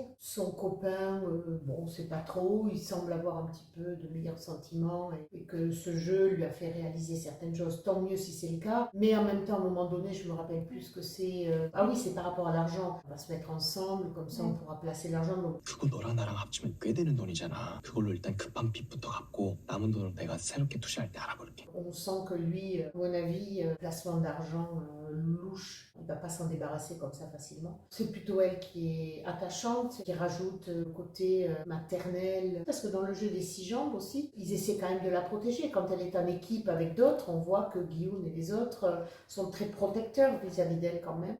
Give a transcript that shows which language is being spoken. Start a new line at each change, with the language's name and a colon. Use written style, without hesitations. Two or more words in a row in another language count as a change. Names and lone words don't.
French: Son copain, bon, c'est pas trop, il semble avoir un petit peu de meilleurs sentiments. sentiments et que ce jeu lui a fait réaliser certaines choses. Tant mieux si c'est le cas. Mais en même temps, à un moment donné, je me rappelle plus que c'est... Ah oui, c'est par rapport à l'argent. On va se mettre ensemble, comme ça on pourra placer l'argent. Donc...
Korean: 그거 너랑 나랑 합치면 꽤 되는 돈이잖아. 그걸로 일단 급한 빚부터 갚고 남은 돈을 내가 새롭게 투자할 때 알아볼게.
French: On sent que lui, à mon avis, placement d'argent louche, il ne va pas s'en débarrasser comme ça facilement. C'est plutôt elle qui est attachante, qui rajoute le côté maternel. Parce que dans le jeu des 6 jambes aussi, ils essaient quand même de la protéger. Quand elle est en équipe avec d'autres, on voit que Guillaume et les autres sont très protecteurs vis-à-vis d'elle quand même.